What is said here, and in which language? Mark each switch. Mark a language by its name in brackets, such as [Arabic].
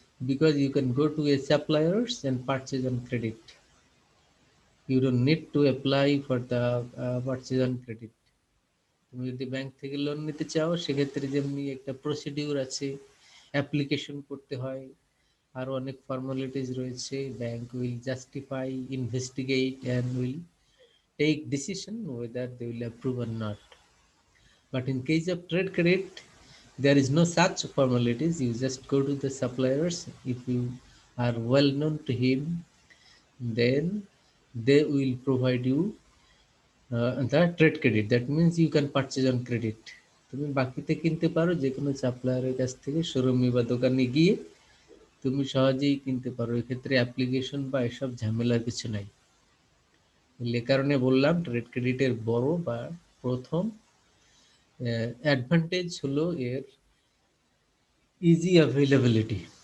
[English] Because you can go to a suppliers and purchase on credit. You don't need to apply for the purchase on credit. [Bangla] তুমি যদি bank থেকে loan নিতে চাও, সেক্ষেত্রে যেমনি একটা প্রসিডিউর আছে, অ্যাপ্লিকেশন করতে হয়, আরো অনেক ফর্মালিটিস রয়েছে, [English] Bank will justify, investigate and will take decision whether they will approve or not. But in case of trade credit, there is no such formalities. You just go to the suppliers. If you are well known to him, then they will provide you the trade credit. That means you can purchase on credit. [Bangla] তুমি বাকিতে কিনতে পারো যে কোনো সাপ্লায়ারের কাছ থেকে, শোরুমে বা দোকানে গিয়ে তুমি সহজেই কিনতে পারো, এক্ষেত্রে অ্যাপ্লিকেশন বা এসব ঝামেলার কিছু নাই। এ কারণে বললাম ট্রেড ক্রেডিটের বড় বা প্রথম অ্যাডভান্টেজ হলো এর ইজি অ্যাভেলেবিলিটি।